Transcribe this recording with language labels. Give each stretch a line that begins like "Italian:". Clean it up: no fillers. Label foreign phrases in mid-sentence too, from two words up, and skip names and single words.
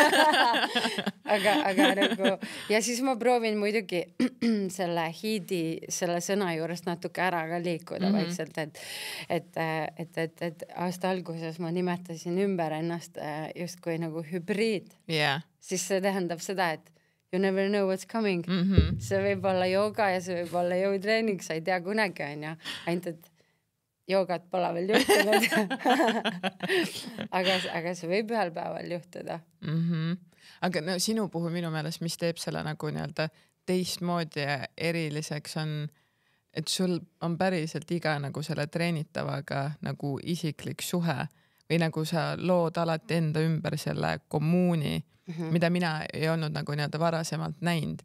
Estonian: aga nagu, ja siis ma proovin muidugi selle hiidi, selle sõna juurest natuke ära ka liikuda vaikselt, et aasta alguses ma nimetasin ümber ennast justkui nagu hübriid. Siis see tähendab seda, et
English: you never know what's coming.
Estonian: See võib olla jooga ja see võib olla jõutreening, sa ei tea kunagi on ja, ainult et joogat pole veel juhtunud. aga see võib ühel päeval juhtuda. Aga no, sinu puhul minu meelest, mis teeb selle nagu nii-öelda teistmoodi ja eriliseks on, et sul on päriselt iga nagu selle treenitavaga nagu isiklik suhe või nagu sa lood alati enda ümber selle kommuuni, mida mina ei olnud nagu nii-öelda varasemalt näinud.